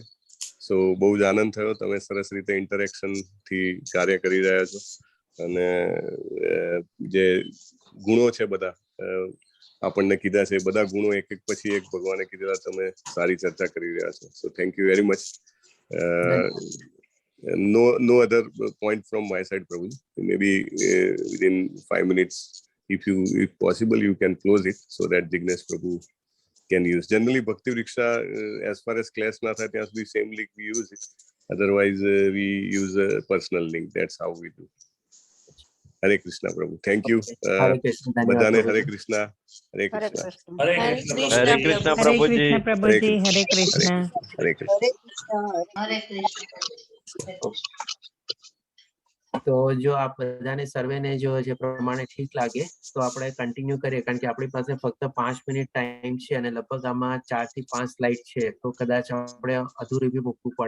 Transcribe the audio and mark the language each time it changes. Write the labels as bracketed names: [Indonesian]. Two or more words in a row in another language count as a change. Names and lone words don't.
[Gujarati] સો બહુ જ આનંદ થયો. તમે સરસ રીતે ઇન્ટરેક્શન થી કાર્ય કરી રહ્યા છો અને જે ગુણો છે બધા આપણને કીધા છે, બધા ગુણો એક એક પછી એક ભગવાને કીધેલા, તમે સારી ચર્ચા કરી રહ્યા છો. [English] So thank you very much. No other point from my side, Prabhu. Maybe within 5 minutes, if possible, you can close it so that Jignesh Prabhu can use. Generally, Bhakti Vriksha, as far as class [Hindi] na tha, [English] the same link we use it. Otherwise, we use a personal link. That's how we do. Hare Krishna, Prabhu. Thank you. Badane Hare Krishna. Hare Krishna. Hare Krishna. Hare Krishna, Prabhuji. Hare Krishna, Prabhuji. Hare Krishna. Hare Krishna. [Gujarati] હરે કૃષ્ણ. તો જો આપ બધાને સર્વેને જો જે પ્રમાણે ઠીક લાગે તો આપણે કન્ટિન્યુ કરીએ, કારણ કે આપણી પાસે ફક્ત 5 મિનિટ ટાઈમ છે અને લગભગ આમાં 4 થી 5 સ્લાઇડ છે, તો કદાચ આપણે અધૂરી બી મૂકવું પડે.